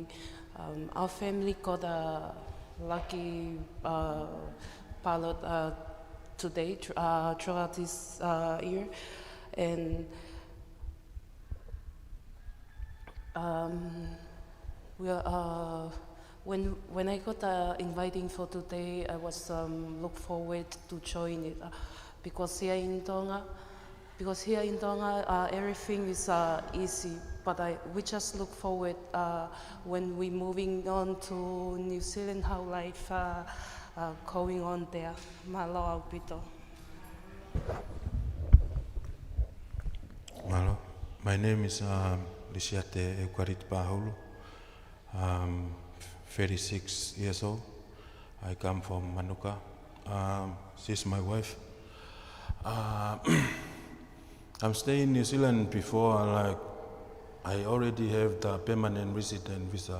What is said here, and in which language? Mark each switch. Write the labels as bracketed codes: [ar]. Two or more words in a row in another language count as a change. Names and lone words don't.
[en] Our family got a lucky pilot today throughout this year, and when I got inviting for today, I was look forward to join it because here in Tonga, everything is easy. But we just look forward when we moving on to New Zealand, how life going on there. [to] Malo Albito. Malo, [en] my name is Lisiate Eukarit Pahulu. I'm 36 years old. I come from Manuka. She's my wife. I'm staying in New Zealand before, I already have the permanent resident visa.